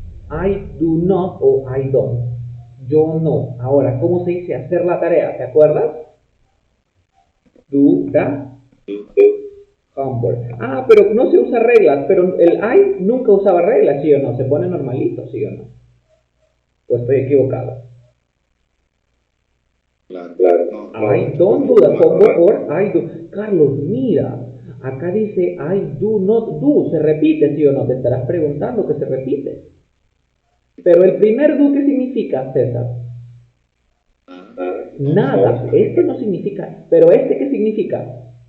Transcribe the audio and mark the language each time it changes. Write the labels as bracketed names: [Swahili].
[English] I do not o I don't. [Spanish] Yo no. Ahora, ¿cómo se dice hacer la tarea? ¿Te acuerdas? [English] Do the homework. [Spanish] Ah, pero no se usa reglas. Pero el I nunca usaba reglas, ¿sí o no? Se pone normalito, ¿sí o no? ¿O estoy equivocado? Claro. [English] I don't do the homework or I do. [Spanish] Carlos, mira. Acá dice [English] I do not do. [Spanish] Se repite, ¿sí o no? Te estarás preguntando que se repite. Pero el primer do, ¿qué significa, César? Nada. Este no significa. Pero este, ¿qué significa?